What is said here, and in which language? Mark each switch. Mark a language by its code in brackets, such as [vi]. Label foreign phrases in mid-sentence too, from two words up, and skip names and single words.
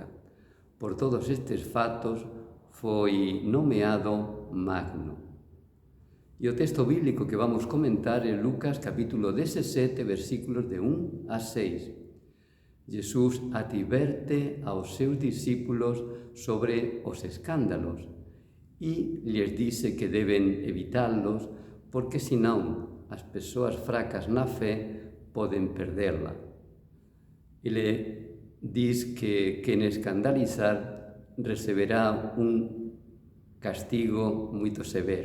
[pt] Por todos estes fatos, foi nomeado Magno. E o texto bíblico que vamos comentar é Lucas capítulo 17, versículos de 1 a 6. [gl] Jesús adverte aos seus discípulos sobre os escándalos e lhes dice que deben evitarlos porque senão as persoas fracas na fé poden perderla. Ele diz que quen escandalizar receberá un castigo moito severo.